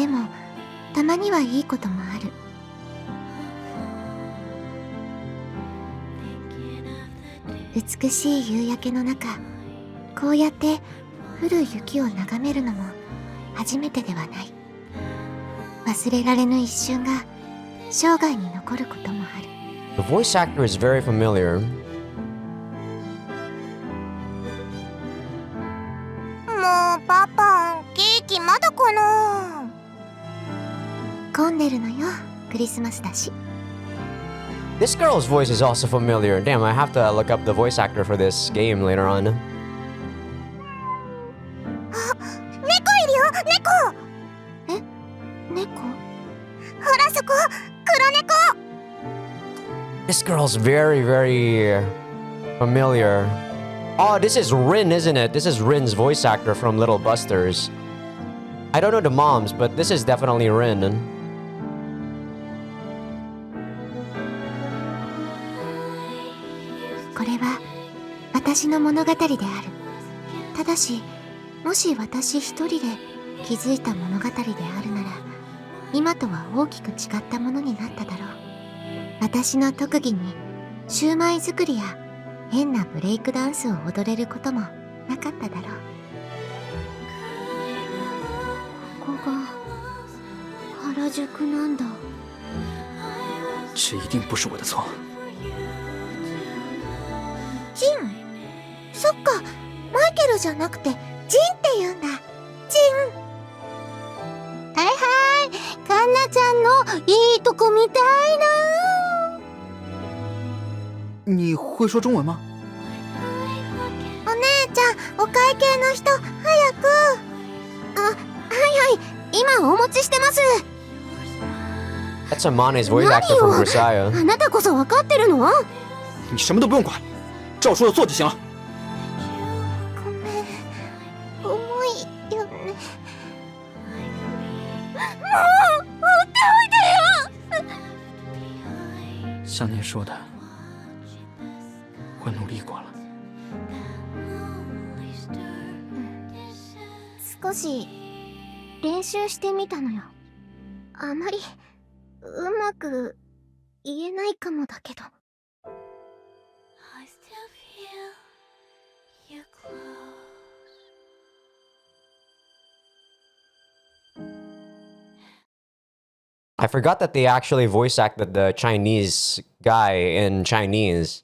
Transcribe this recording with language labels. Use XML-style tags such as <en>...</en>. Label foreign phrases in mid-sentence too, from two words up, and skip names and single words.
<ja>でもたまにはいいこともある。美しい夕焼けの中、こうやって降る雪を眺めるのも初めてではない。忘れられぬ一瞬が生涯に残ることもある。</ja> <en>The voice actor is very familiar.</en> <ja>もうパパ、ケーキまだかな。混んでるのよ、クリスマスだし。</ja> <en>This girl's voice is also familiar. Damn, I have to look up the voice actor for this game later on.</en> <ja>あ、猫いるよ、猫。え、猫？ほらそこ、黒猫。</ja> <en>This girl's very, very familiar. Oh, this is Rin, isn't it? This is Rin's voice actor from Little Busters. I don't know the moms, but this is definitely Rin.</en> <ja>これは私の物語である。ただし、もし私一人で気づいた物語であるなら、今とは大きく違ったものになっただろう。私の特技にシューマイ作りや変なブレイクダンスを踊れることもなかっただろう。ここが原宿なんだ。</ja> <zh>这一定不是我的错。</zh> <ja>ジン。そっか、マイケルじゃなくてジンって言うんだ。ジン。はいはい、カンナちゃんのいいとこ見たいな。</ja> <zh>你会说中文吗？</zh> <ja>お姉ちゃん、お会計の人、早く。あ、はいはい、今お持ちしてます。</ja> <en>That's Amane's voice actor from Grisaya.</en> <ja>あなたこそ分かってるの？</ja> <zh>你什么都不用管，照说的做就行了。</zh> <ja>ごめん、重いよね。もう放っておいてよ。</ja> <zh>像你说的，我努力过了。</zh> <ja>少し練習してみたのよ。あまりうまく言えないかもだけど。</ja> <en>I forgot that they actually voice acted the Chinese guy in Chinese.</en>